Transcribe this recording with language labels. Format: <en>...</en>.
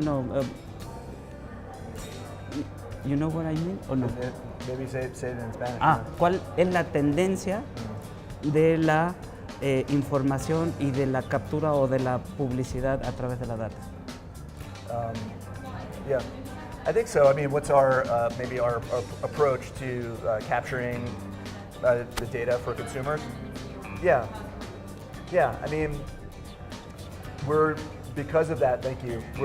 <en>No, you know what I mean, or no? Maybe say it in Spanish.</en> <es>¿Cuál es la tendencia de la información y de la captura o de la publicidad a través de la data?</es> <en>Yeah, I think so. I mean, what's our maybe our approach to capturing the data for consumers? Yeah. I mean, because of that. Thank you.</en>